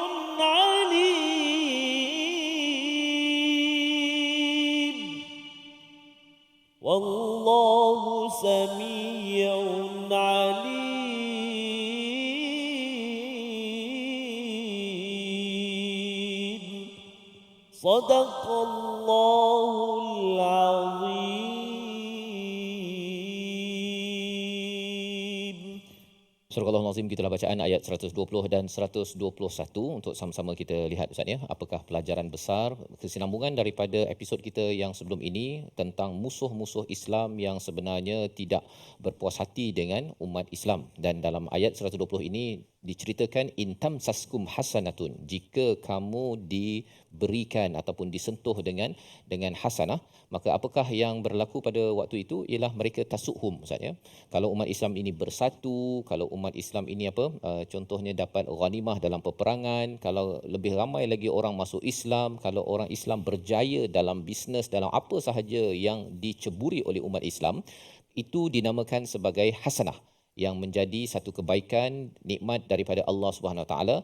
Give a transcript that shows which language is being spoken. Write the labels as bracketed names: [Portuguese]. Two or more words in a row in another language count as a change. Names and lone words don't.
[Arabic] عليم والله سميع عليم صدق الله العظيم. [Malay] Surah Al-Azim, gitulah bacaan ayat 120 dan 121 untuk sama-sama kita lihat Ustaz ya, apakah pelajaran besar kesinambungan daripada episod kita yang sebelum ini tentang musuh-musuh Islam yang sebenarnya tidak berpuas hati dengan umat Islam. Dan dalam ayat 120 ini diceritakan [Arabic] إن تمسسكم حسنة, [Malay] jika kamu diberikan ataupun disentuh dengan hasanah, maka apakah yang berlaku pada waktu itu ialah mereka tasuhum Ustaz ya. Kalau umat Islam ini bersatu, kalau umat Islam ini contohnya dapat ghanimah dalam peperangan, kalau lebih ramai lagi orang masuk Islam, kalau orang Islam berjaya dalam bisnes, dalam apa sahaja yang diceburi oleh umat Islam, itu dinamakan sebagai hasanah, yang menjadi satu kebaikan, nikmat daripada Allah [Arabic] سبحانه وتعالى.